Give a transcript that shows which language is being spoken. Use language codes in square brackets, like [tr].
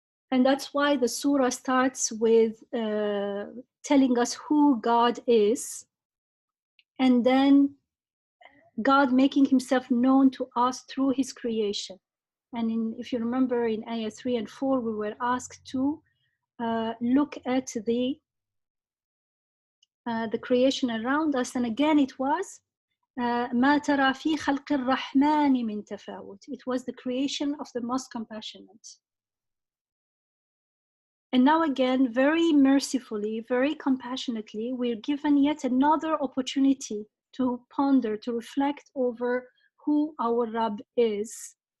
[en] And that's why the surah starts with telling us who God is, and then God making himself known to us through his creation. And if you remember in ayah 3 and 4, we were asked to look at the creation around us. And again, it was [ar] ما ترى في خلق الرحمن من تفاوت. [en] It was the creation of the most compassionate. And now again, very mercifully, very compassionately, we're given yet another opportunity to ponder, to reflect over who our Rabb is.